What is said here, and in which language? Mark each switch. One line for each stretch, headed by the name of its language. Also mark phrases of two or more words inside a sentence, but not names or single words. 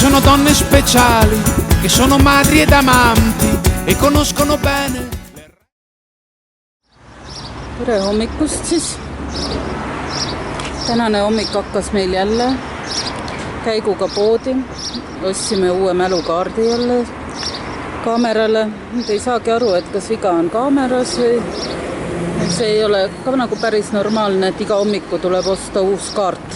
Italian: donne speciali che sono madri ed amanti e conoscono bene.
Estonian: Tere hommikust siis. Tänane hommik hakkas meil jälle käiguga poodi. Ostsime uue mälukaardi jälle kaamerale. Nüüd ei saagi aru, et kas viga on kaameras või see ei ole ka nagu päris normaalne, et iga hommiku tuleb osta uus kaart.